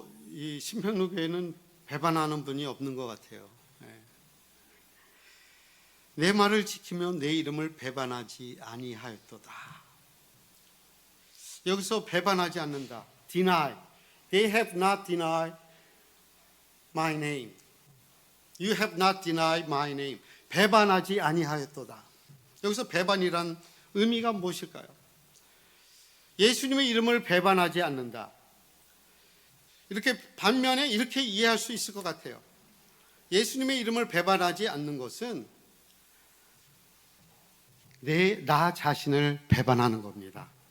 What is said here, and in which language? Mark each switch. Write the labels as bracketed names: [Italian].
[Korean] 이 신평로 교회는 배반하는 분이 없는 것 같아요. 내 말을 지키며 내 이름을 배반하지 아니하였도다. 여기서 배반하지 않는다. [English] Deny. They have not denied my name. You have not denied my name. [Korean] 배반하지 아니하였도다. 여기서 배반이란 의미가 무엇일까요? 예수님의 이름을 배반하지 않는다. 이렇게 반면에 이렇게 이해할 수 있을 것 같아요. 예수님의 이름을 배반하지 않는 것은 나 자신을 배반하는 겁니다.